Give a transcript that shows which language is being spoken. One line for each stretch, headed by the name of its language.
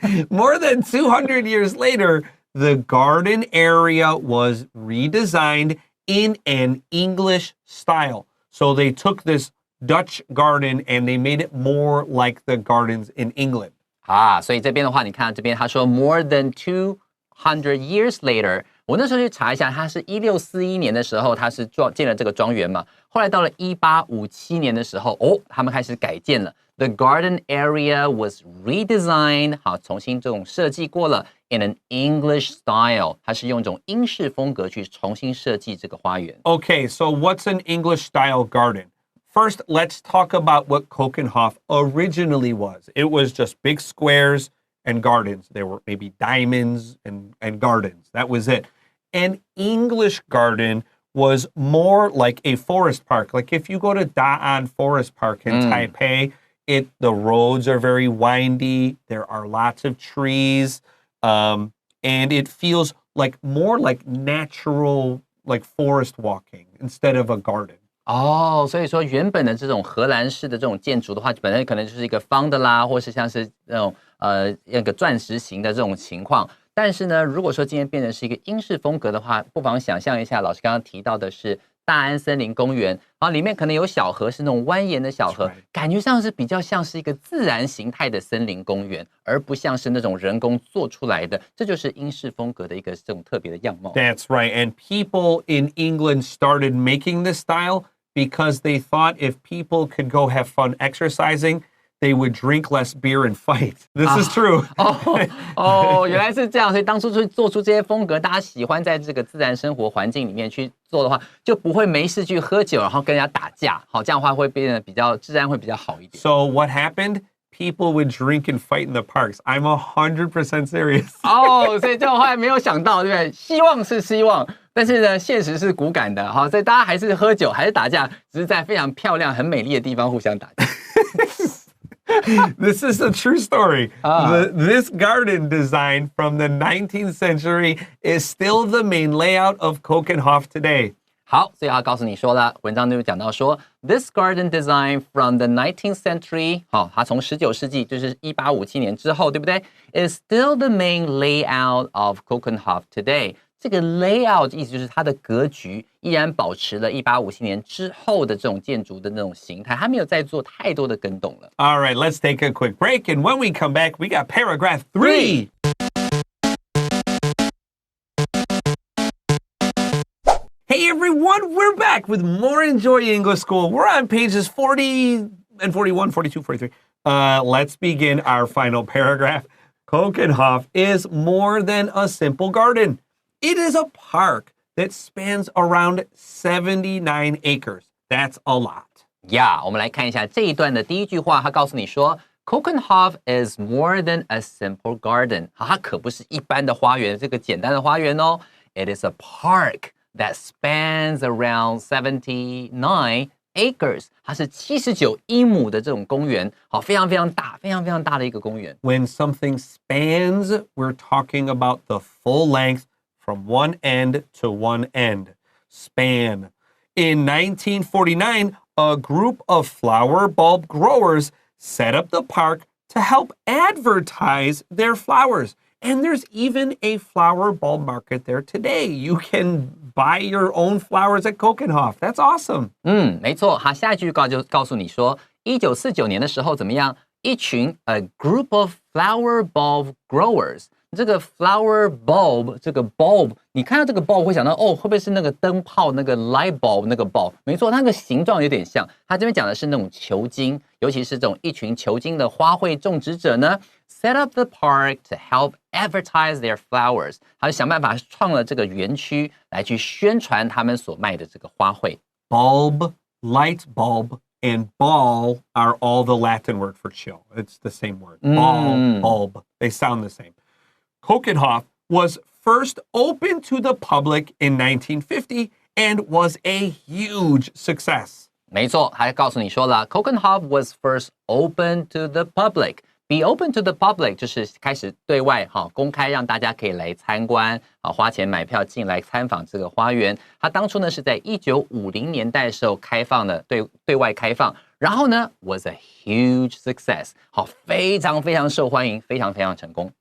English: More than 200 years later, the garden area was redesigned in an English style. So they took this Dutch garden and they made it more like the gardens in England.
Chinese: 所以这边的话，你看这边他说
English: more than 200 years later，
Chinese: 我那时候去查一下，他是1641年的时候，他是建了这个庄园嘛。后来到了1857年的时候，他们开始改建了。
English: The garden area was redesigned，
Chinese: 好，重新这种设计过了
English: in an English style，
Chinese: 它是用一种英式风格去重新设计这个花园。
English: Okay, so what's an English style garden? First, let's talk about what Keukenhof originally was. It was just big squares and gardens. There were maybe diamonds and gardens. That was it. An English garden was more like a forest park. Like if you go to Da'an Forest Park in Taipei, the roads are very windy. There are lots of trees. And it feels like more like natural, like forest walking instead of a garden.
Chinese: 所以说原本的这种荷兰式的这种建筑的话，本来可能就是一个方的啦，或是像是那种那个钻石型的这种情况。但是呢，如果说今天变成是一个英式风格的话，不妨想象一下，老师刚刚提到的是大安森林公园，然后里面可能有小河，是那种蜿蜒的小河，感觉上是比较像是一个自然形态的森林公园，而不像是那种人工做出来的。这就是英式风格的一个这种特别的样貌。
English: That's right. And people in England started making this style because they thought if people could go have fun exercising, they would drink less beer and fight. This is true.
Chinese: 原来是这样，所以当初就做出这些风格，大家喜欢在这个自然生活环境里面去做的话，就不会没事去喝酒，然后跟人家打架。好，这样的话会变得比较治安会比较好一点。
English: So what happened? People would drink and fight in the parks. I'm 100% serious.
Chinese: 所以这种话没有想到，对不对？希望是希望，但是呢，现实是骨感的。好，所以大家还是喝酒，还是打架，只是在非常漂亮、很美丽的地方互相打架。
English: This is a true story. This garden design from the 19th century is still the main layout of Keukenhof today.
Chinese: 好，所以他告诉你说了，文章就讲到说 ，
English: This garden design from the 19th century，
Chinese: 好，它从19世纪，就是1857年之后，对不对 ？
English: Is still the main layout of Keukenhof today。
Chinese: 这个 layout 意思就是它的格局依然保持了1857年之后的这种建筑的那种形态，它没有再做太多的更动了。
English: All right, let's take a quick break, and when we come back, we got paragraph 3. Hey everyone, we're back with more Enjoy English School. We're on pages 40 and 41, 42, 43. Let's begin our final paragraph. Keukenhof is more than a simple garden. It is a park that spans around 79 acres. That's a lot. Yeah,
Chinese: 我们来看一下这一段的第一句话，他告诉你说
English: Keukenhof is more than a simple garden.
Chinese: 它可不是一般的花园，这个简单的花园哦。
English: It is a park that spans around 79 acres.
Chinese: 它是79英亩的这种公园，好，非常非常大，非常非常大的一个公园。
English: When something spans, we're talking about the full length from one end to one end. Span. In 1949, a group of flower bulb growers set up the park to help advertise their flowers. And there's even a flower bulb market there today. You can buy your own flowers at Keukenhof. That's awesome.
Chinese: 没错，他下一句就告诉你说，1949年的时候怎么样？一群
English: a group of flower bulb growers。
Chinese: 这个 flower bulb， 这个 bulb， 你看到这个 bulb 会想到会不会是那个灯泡那个 light bulb 那个 bulb？没错，它那个形状有点像。它这边讲的是那种球茎，尤其是这种一群球茎的花卉种植者呢 ，
English: set up the park to help advertise their flowers。
Chinese: 他就想办法创了这个园区来去宣传他们所卖的这个花卉。
English: Bulb, light bulb, and ball are all the Latin word for chill. It's the same word. Ball, bulb. They sound the same. Keukenhof was first opened to the public in 1950 and was a huge success.
Chinese: 没错，还告诉你说了 ，
English: Keukenhof was first open to the public， Be open to the public
Chinese: 就是开始对外公开让大家可以来参观花钱买票进来参访这个花园。它当初呢是在1950年代的时候开放的，对外开放。然后呢
English: was a huge success
Chinese: 非常非常受欢迎，非常非常成功。